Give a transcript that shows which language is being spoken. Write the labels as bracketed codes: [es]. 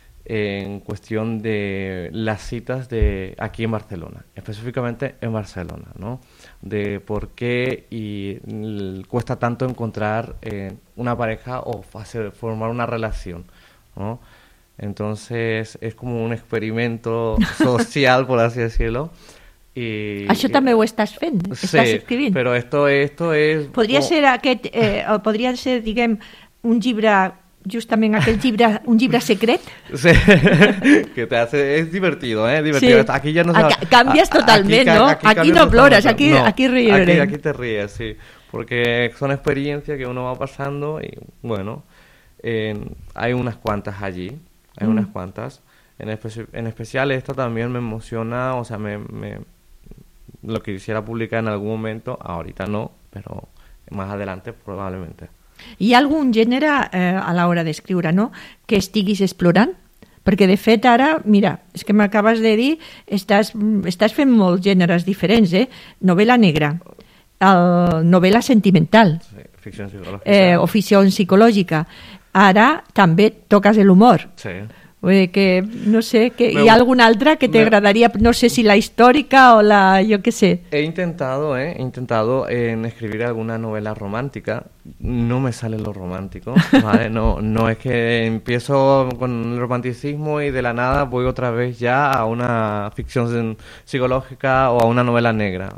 [es] En cuestión de las citas de aquí en Barcelona, específicamente en Barcelona, ¿no? De por qué y cuesta tanto encontrar una pareja o hacer, formar una relación, ¿no? Entonces es como un experimento social, por así decirlo. [ca] Això també ho estàs fent, sí, estàs escrivint. [es] Sí, però esto es... [ca] Podria ser aquest, o podria ser, diguem, un llibre, justament aquest llibre, un llibre secret. [es] Sí, que te hace... Es divertido, ¿eh? Divertido. Sí. Aquí ya no... Cambias totalment, ¿no? [ca] Aquí no plores, aquí riure. [es] Aquí te ríes, sí. Porque son experiencias que uno va pasando y, bueno, hay unas cuantas allí, hay unas cuantas. En especial esta también me emociona, o sea, me lo quisiera publicar en algún momento, ahorita no, pero más adelante probablemente. [ca] Hi ha algun gènere a l'hora d'escriure, no?, que estiguis explorant? Perquè de fet ara, mira, és que m'acabes de dir, estàs fent molts gèneres diferents, eh? Novel·la negra, novel·la sentimental, sí, ficció psicològica. Ficció psicològica. Ara també toques l'humor. Sí. Que no sé, que hi ha alguna altra que t'agradaria, no sé si la històrica o la, jo què sé. [es] He intentado en escribir alguna novela romántica, no me sale lo romántico, ¿vale? No es que empiezo con el romanticismo y de la nada voy otra vez ya a una ficción psicológica o a una novela negra.